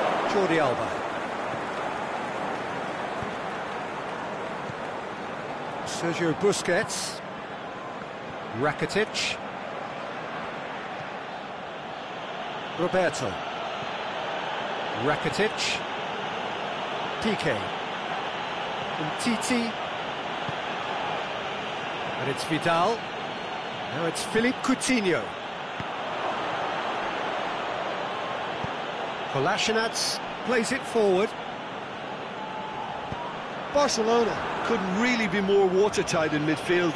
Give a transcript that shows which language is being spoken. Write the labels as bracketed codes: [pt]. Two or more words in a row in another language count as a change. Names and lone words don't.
[en] Jordi Alba. Sergio Busquets. Rakitic. Roberto. Rakitic. Piqué. Umtiti. And it's Vidal. Now it's Philippe Coutinho. Kolasinac plays it forward. Barcelona couldn't really be more watertight in midfield.